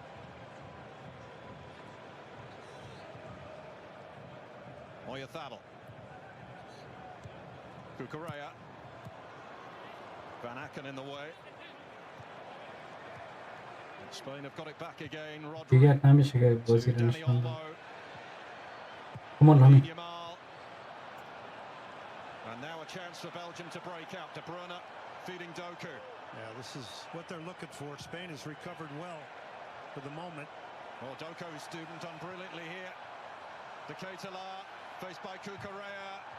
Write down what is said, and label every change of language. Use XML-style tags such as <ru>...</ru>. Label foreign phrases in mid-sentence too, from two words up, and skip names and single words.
<en>Oyathabel. Kukurea. Van Aken in the way. Spain have got it back again. Rodri. Dani Olmo. Come on, Lami. And now a chance for Belgium to break out. De Bruyne feeding Doku. Yeah, this is what they're looking for. Spain has recovered well for the moment. Well, Doku's done brilliantly here. De Ketelaere faced by Kukurea.</en>